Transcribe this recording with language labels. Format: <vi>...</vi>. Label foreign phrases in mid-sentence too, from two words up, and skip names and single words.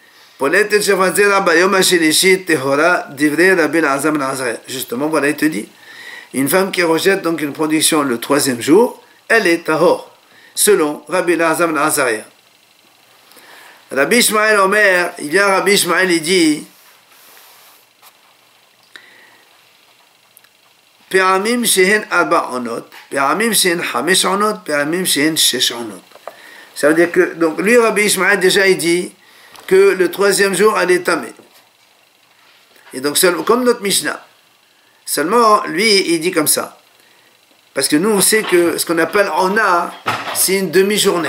<fr>Justement, voilà, il te dit, une femme qui rejette donc une production le troisième jour, elle est tahor. Selon Rabbi Elazar ben Azariah.</fr> <he>רבי ישמעאל אומר,</he> <fr>il vient Rabbi Ishmael, il dit</fr> <he>פעמים שהן ארבע עונות, פעמים שהן חמש עונות, פעמים שהן שש עונות.</he> <fr>Ça veut dire que, donc lui Rabbi Ishmael déjà il dit que le troisième jour elle est tamée. Et donc comme notre Mishnah, seulement lui il dit comme ça. Parce que nous, on sait que ce qu'on appelle Ona, c'est une demi-journée.</fr>